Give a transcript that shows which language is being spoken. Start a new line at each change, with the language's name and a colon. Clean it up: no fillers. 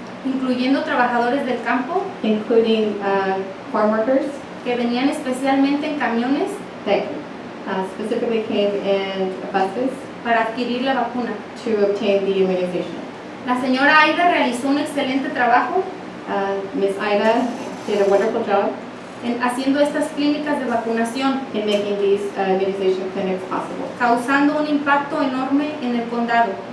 Spanish: incluyendo trabajadores del campo
English: including farm workers
Spanish: que venían especialmente en camiones
English: that specifically came in buses
Spanish: para adquirir la vacuna.
English: to obtain the immunization.
Spanish: La señora Aida realizó un excelente trabajo
English: Ms. Ida did a wonderful job
Spanish: en haciendo estas clínicas de vacunación,
English: in making these immunization clinics possible,
Spanish: causando un impacto enorme en el condado.